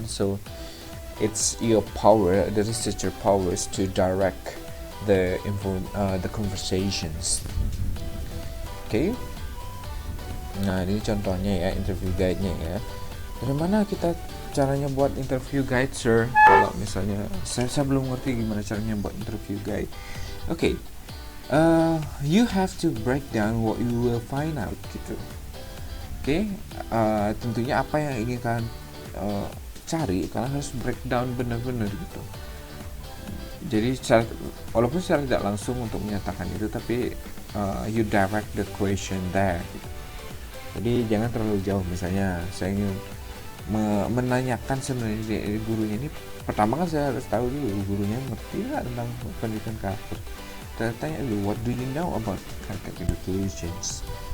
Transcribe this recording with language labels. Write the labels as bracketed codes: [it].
[en] So it's your power, the researcher powers to direct the conversations. Okay. [id] Nah, ini contohnya ya, interview guide-nya ya. Dari mana kita caranya buat interview guide, sir? Kalau misalnya saya belum ngerti gimana caranya buat interview guide. Okay. [en] You have to break down what you will find out gitu. Oke. [id] Tentunya apa yang ingin kalian cari, kalian harus breakdown benar-benar gitu. Jadi walaupun secara tidak langsung untuk menyatakan itu, tapi [en] you direct the question there [id] gitu. Jadi jangan terlalu jauh. Misalnya saya ingin menanyakan sebenarnya gurunya ini, pertama kan saya harus tahu dulu gurunya ngerti nggak tentang pendidikan karakter. Tanya dulu, [en] what do you know about character educations?